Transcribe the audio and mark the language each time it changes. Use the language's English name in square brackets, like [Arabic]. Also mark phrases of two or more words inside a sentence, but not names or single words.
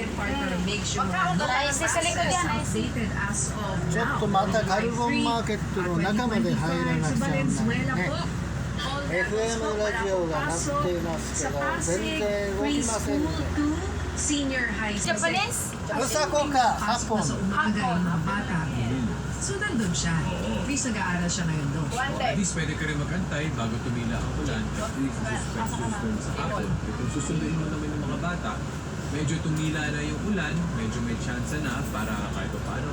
[Japanese] ちょっとまたカルボンマーケットの中まで入らなくちゃならないね。FM ラジオが鳴っていますけど、全然動きませんね。 [English] Japanese? [Filipino] Osaka ka, Hapon. So, nandun siya. At least nag-aaral siya ngayon doon. At least pwede ka rin magantay bago tumila ang ulan. At least suspend sa hapon. Kung susunduin mo naman yung mga bata, medyo tumila na yung ulan, medyo may chance na para kahit paano.